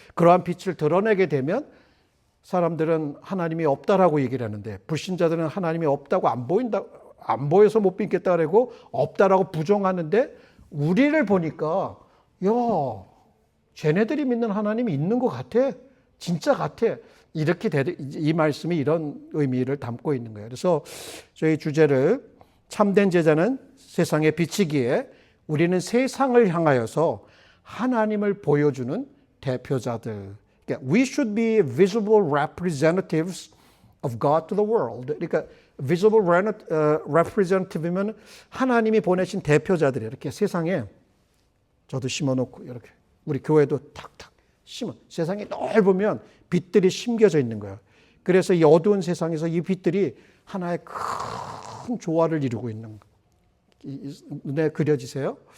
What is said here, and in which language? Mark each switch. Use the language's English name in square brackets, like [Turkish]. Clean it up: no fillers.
[Korean] 그러한 빛을 드러내게 되면 사람들은 하나님이 없다라고 얘기를 하는데 불신자들은 하나님이 없다고 안 보여서 못 믿겠다 그러고 없다라고 부정하는데 우리를 보니까 야, 쟤네들이 믿는 하나님이 있는 것 같아. 진짜 같아. 이렇게 이 말씀이 이런 의미를 담고 있는 거예요. 그래서 저희 주제를 참된 제자는 세상의 빛이기에 우리는 세상을 향하여서 하나님을 보여주는 대표자들. 그러니까 [English] we should be visible representatives of God to the world. [Korean] 그러니까 visible representative면 하나님이 보내신 대표자들이 이렇게 세상에 저도 심어놓고 이렇게 우리 교회도 탁탁 심어 세상에 넓으면 빛들이 심겨져 있는 거예요. 그래서 이 어두운 세상에서 이 빛들이 하나의 큰 조화를 이루고 있는 거예요. 눈에 그려지세요?